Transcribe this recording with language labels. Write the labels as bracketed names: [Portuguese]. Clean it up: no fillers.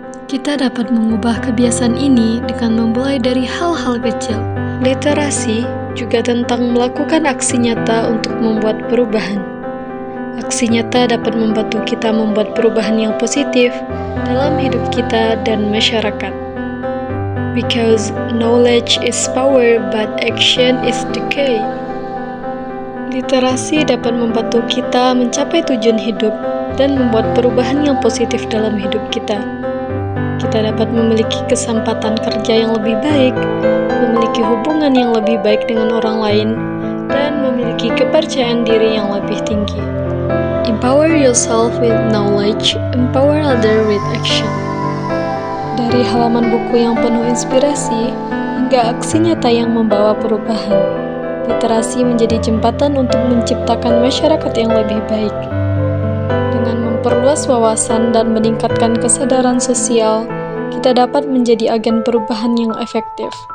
[Indonesian] Kita dapat mengubah kebiasaan ini dengan memulai dari hal-hal kecil. Literasi juga tentang melakukan aksi nyata untuk membuat perubahan. Aksi nyata dapat membantu kita membuat perubahan yang positif dalam hidup kita dan masyarakat. [English] Because knowledge is power, but action is the key. [Indonesian] Literasi dapat membantu kita mencapai tujuan hidup dan membuat perubahan yang positif dalam hidup kita. Kita dapat memiliki kesempatan kerja yang lebih baik, memiliki hubungan yang lebih baik dengan orang lain, dan memiliki kepercayaan diri yang lebih tinggi. [English] Empower yourself with knowledge, empower others with action. [Indonesian] Dari halaman buku yang penuh inspirasi hingga aksi nyata yang membawa perubahan, literasi menjadi jembatan untuk menciptakan masyarakat yang lebih baik. Dengan memperluas wawasan dan meningkatkan kesadaran sosial, kita dapat menjadi agen perubahan yang efektif.